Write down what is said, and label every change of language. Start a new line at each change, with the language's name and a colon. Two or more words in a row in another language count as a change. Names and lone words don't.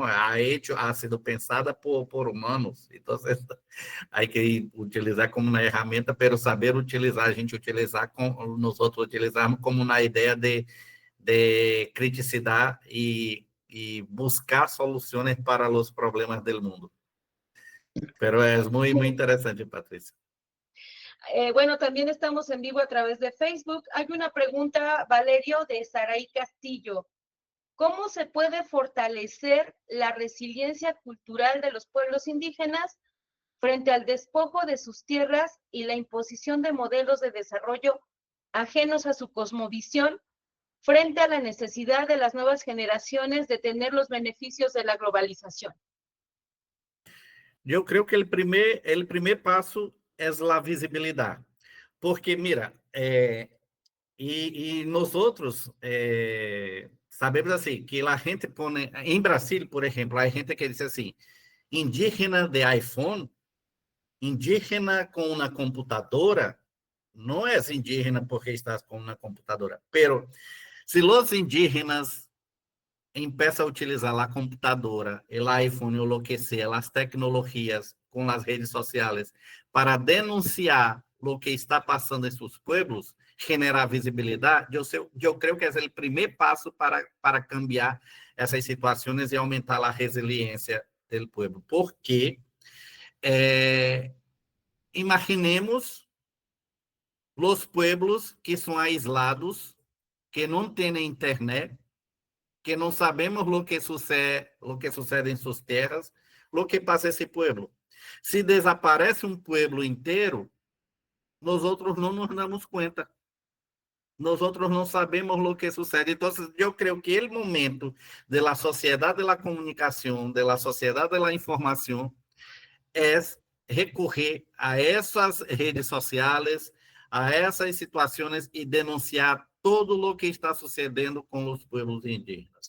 Spanish: Ha sido pensada por humanos,
Portuguese: então há que utilizar como uma ferramenta, pero saber utilizar, a gente utilizar, nós outros utilizarmos como na ideia de criticidade e buscar soluções para os problemas do mundo.
Spanish: Pero es muy, muy interesante, Patricia. Bueno, también estamos en vivo a través de Facebook. Hay una pregunta, Valerio, de Saraí Castillo. ¿Cómo se puede fortalecer la resiliencia cultural de los pueblos indígenas frente al despojo de sus tierras y la imposición de modelos de desarrollo ajenos a su cosmovisión, frente a la necesidad de las nuevas generaciones de tener los beneficios de la globalización?
Portuguese: Eu creio que o primeiro passo é a visibilidade. Porque, mira, nós outros sabemos assim, que a gente põe... Em Brasil, por exemplo, a gente que diz assim, indígena de iPhone, indígena com uma computadora, não é indígena porque estás com uma computadora. Pero, se os indígenas
Spanish: empieza a utilizar
Portuguese: a computadora, o iPhone, o que sea, as tecnologias com as redes sociais para denunciar o que está passando em seus pueblos, generar visibilidade, eu creio que é o primeiro passo para cambiar essas situações e aumentar a resiliência do pueblo. Porque imaginemos os pueblos que são aislados, que não têm internet, que não sabemos o que sucede em suas terras, o que passa esse pueblo. Se desaparece um pueblo inteiro, nós outros não nos damos conta. Nós outros não sabemos o que sucede. Então, eu creio que o momento da sociedade da comunicação, da sociedade da informação, é recorrer a essas redes sociais, a essas situações e denunciar todo o que está sucedendo com os pueblos indígenas.